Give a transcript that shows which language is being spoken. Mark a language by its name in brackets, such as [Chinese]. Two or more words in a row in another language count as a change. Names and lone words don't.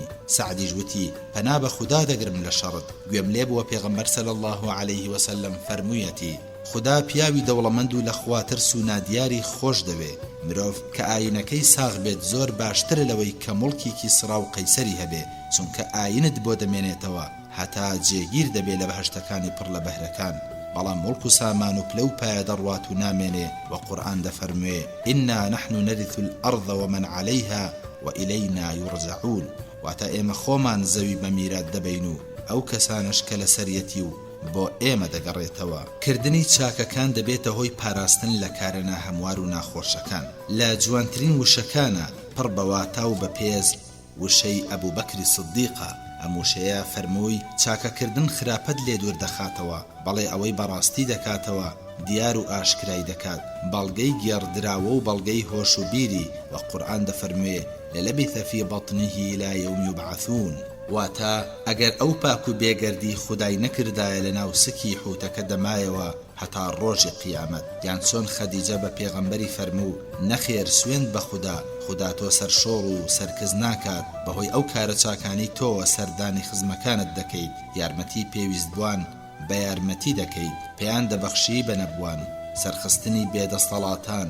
[Central Kurdish] سعدیش وتی پەنا بە خودا دەگرم لە شەڕت. گوێم لێ بووە پێغەمبەر [Arabic] صلی الله عليه وسلم [Central Kurdish] فەرموویەتی خدا پیاوی دەوڵەمەند و لە خوا ترس و نادیاری خۆش دەوێ. مرۆڤ کە ئاینەکەی ساغ بێت زۆر باشترە لەوەی کە موڵکێکی سڕا و قەیسەری هەبێ، چونکە ئاینت بۆ دەمێنێتەوە هەتا جێگیر دەبێ لە بەهەشتەکانی پڕ لە بەهرەکان، بەڵام موڵک و سامان و پلە و پایە دەڕوات و نامێنێ. وە قورئان دەفەرموێ [Arabic] إنا نحن نرث الأرض ومن عليها وإلينا يرجعون، [Central Kurdish] واتە ئێمە خۆمان زەوی بە میرات دەبین و ئەو کەسانش کە لە سەریەتی و بۆ ئێمە دەگەڕێتەوە. کردنی چاکەکان دەبێتە هۆی پاراستن لە کارە هەموار و ناخۆشەکان. لە جوانترین وشەکانە پڕ بەواتا و بەپێز وشەی ئەبوو بەکری سدیقە. ئەم وشەیە فەرمووی چاکەکردن خراپەت لێ دوور دەخاتەوە، بەڵێ ئەوەی بەڕاستی دەکاتەوە دیار و ئاشکرای دەکات، بەڵگەی گێڕدراوە و بەڵگەی هۆش و بیری. وە قورئان دەفەرموێ [Arabic] لەلەبث في بطنه إلى يوم يبعثون، [Central Kurdish] واتە ئەگەر ئەو پاک و بێگەردی خودای نەکردایە لە ناو سکی حوتەکە دەمایەوە هەتا ڕۆژی قیامەت. یان چۆن خەدیجە بە پێغەمبەری فەرموو نەخێر سوێند بە خوددا، خوددا تۆ سەرشۆڕ و سەرکز ناکات، بەهۆی ئەو کارە چاکانی تۆوە سەردانی خزمەکانت دەکەیت، یارمەتی پێویست بووان بە یارمەتی دەکەیت، پێیان دەبەخشی بە نەبووان، سەرخستنی بێدەستەڵاتان.